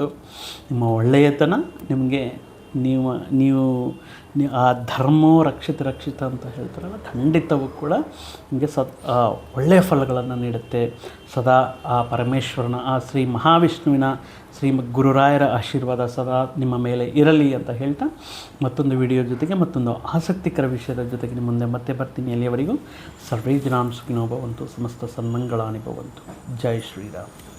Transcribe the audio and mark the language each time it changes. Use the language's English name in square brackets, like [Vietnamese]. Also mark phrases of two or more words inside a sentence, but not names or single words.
[Kannada] ನಿಮ್ಮ ಒಳ್ಳೆಯತನ ನಿಮಗೆ ನೀವು ಆ [Sanskrit] ಧರ್ಮೋ ರಕ್ಷಿತ [Kannada] ಅಂತ ಹೇಳ್ತಾರಲ್ಲ, ಖಂಡಿತವೂ ಕೂಡ ನಿಮಗೆ ಒಳ್ಳೆಯ ಫಲಗಳನ್ನು ನೀಡುತ್ತೆ. ಸದಾ ಆ ಪರಮೇಶ್ವರನ, ಆ ಶ್ರೀ ಮಹಾವಿಷ್ಣುವಿನ, ಶ್ರೀಮದ್ ಗುರುರಾಯರ ಆಶೀರ್ವಾದ ಸದಾ ನಿಮ್ಮ ಮೇಲೆ ಇರಲಿ ಅಂತ ಹೇಳ್ತಾ, ಮತ್ತೊಂದು ವಿಡಿಯೋ ಜೊತೆಗೆ ಮತ್ತೊಂದು ಆಸಕ್ತಿಕರ ವಿಷಯದ ಜೊತೆಗೆ ನಿಮ್ಮ ಮುಂದೆ ಮತ್ತೆ ಬರ್ತೀನಿ. [Sanskrit] ಅಲ್ಲಿಯವರೆಗೂ ಸರ್ವೇ ಜನಾಃ ಸುಖಿನೋ ಭವಂತು, ಸಮಸ್ತ ಸನ್ಮಂಗಳಾನಿ ಭವಂತು. [Kannada] ಜೈ ಶ್ರೀರಾಮ್.